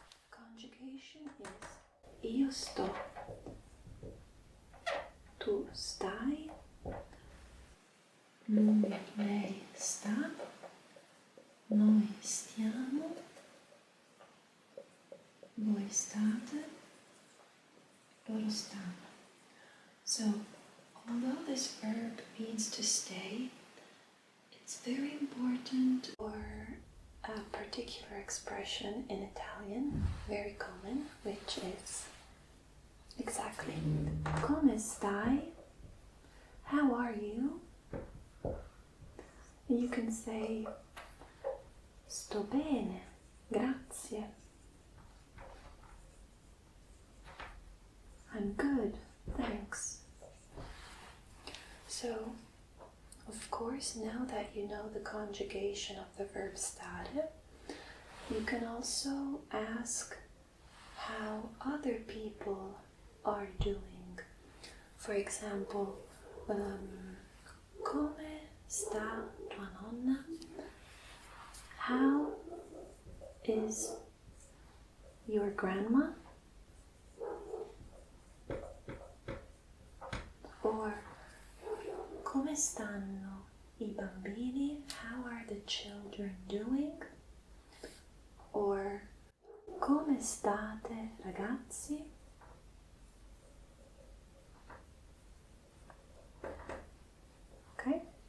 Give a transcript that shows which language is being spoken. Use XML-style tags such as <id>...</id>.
<en>Conjugation is</en> <it>io sto, tu stai, lui, lei sta, noi stiamo, voi state, loro stanno.</it> <en>So, although this verb means to stay, it's very important for a particular expression in Italian, very common, which is exactly</en> <it>come stai?</it> <en>How are you? You can say</en> <it>sto bene, grazie.</it> <en>I'm good, thanks. So, of course, now that you know the conjugation of the verb stare, you can also ask how other people are doing. For example,</en> <it>come sta tua nonna?</it> <en>How is your grandma?</en> <it>Or come stanno I bambini?</it> <en>How are the children doing? Or</en> <it>come state ragazzi?</it> <en>Okay?</en>